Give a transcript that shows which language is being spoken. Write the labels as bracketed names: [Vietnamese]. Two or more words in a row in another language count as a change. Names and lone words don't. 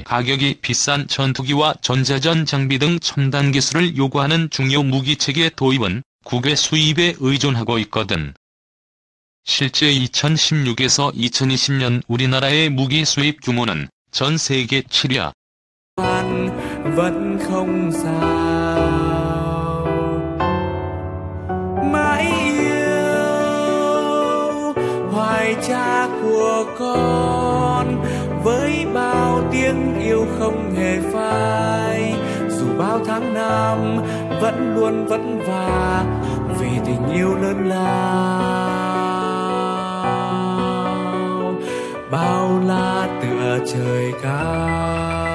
[Korean] 가격이 비싼 전투기와 전자전 장비 등 첨단 기술을 요구하는 중요 무기체계 도입은 국외 수입에 의존하고 있거든. 실제 2016에서 2020년 우리나라의 무기 수입 규모는 전 세계 7위야. [Vietnamese] vẫn không sao mãi yêu hoài cha của con với bao tiếng yêu không hề phai dù bao tháng năm vẫn luôn vất vả vì tình yêu lớn lao bao la tựa trời cao.